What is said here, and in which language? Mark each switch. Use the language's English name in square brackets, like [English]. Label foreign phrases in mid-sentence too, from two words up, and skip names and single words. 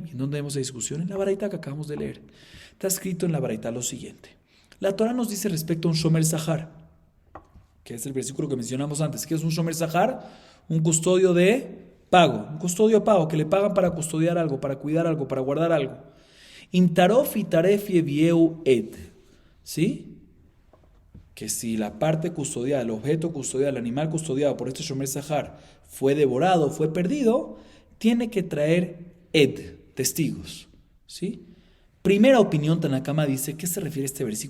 [Spanish] ¿En dónde vemos esa discusión? En la Baraita que acabamos de leer. Está escrito en la Baraita lo siguiente. La Torah nos dice respecto a un [Hebrew] שומר שכר, [Spanish] que es el versículo que mencionamos antes. ¿Qué es un [Hebrew] שומר שכר? [Spanish] Un custodio de pago, un custodio de pago, que le pagan para custodiar algo, para cuidar algo, para guardar algo. [Hebrew] אם טרף יטרף יביאהו עד. [Spanish] ¿Sí? Que si la parte custodiada, el objeto custodiado, el animal custodiado por este [Hebrew] שומר שכר [Spanish] fue devorado, fue perdido, tiene que traer ed, testigos. ¿Sí? Primera opinión, Tanakama dice, ¿qué se refiere a este versículo?